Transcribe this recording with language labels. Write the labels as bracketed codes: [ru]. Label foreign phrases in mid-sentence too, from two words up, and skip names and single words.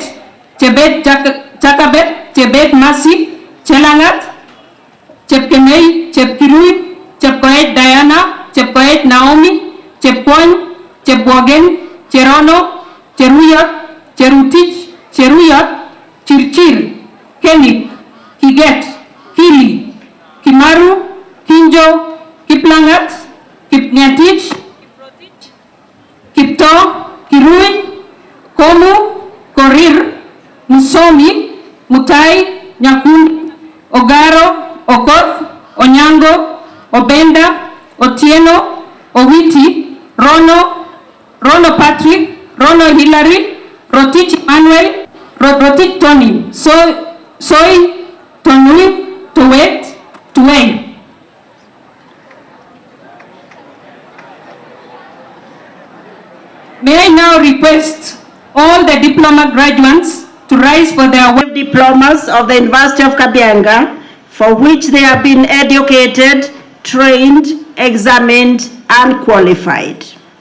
[en] Chakabet, Chebet Masi, Chelangat, Chepkemei, Chepkirui, Chepkoech Diana, Chepkoech Naomi, Chepkwony, Chepwogen, Cherono, Cheruyot, Cherutich, Cheruyot, Chirchir, Kenik, Kiget, Kili, Kimaru, Kinjo, Kiplangat, Kipnyatich, Kipto, Kirui, Komu, Korir, Musomi, Mutai, Nyakundi, Ogaro, Okoth, Onyango, Obenda, Otieno, Owiti, Rono Patrick, Rono Hillary, Rotich Emmanuel, Rotich Tony, Soy, Tonui, Towet, Tuwei. May I now request all the diploma graduates to rise for their diplomas of the University of KABIANGA, for which they have been educated, trained, examined, and qualified.